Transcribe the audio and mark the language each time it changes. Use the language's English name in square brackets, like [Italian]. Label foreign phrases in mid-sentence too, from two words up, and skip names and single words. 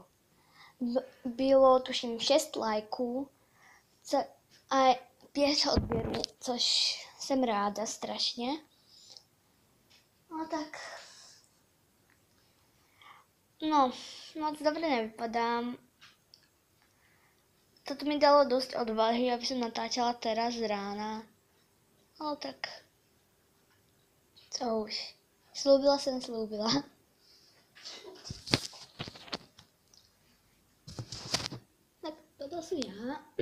[Czech] Bylo tuším 6 lajků a 5 odběrů, což jsem ráda strašně. No tak, no, moc dobře nevypadám. [Slovak] Toto mi dalo dosť odvahy, aby som natáčala teraz z rána. [Czech] Ale tak, co už. [Slovak] Slúbila jsem slúbila. Tak toto som ja.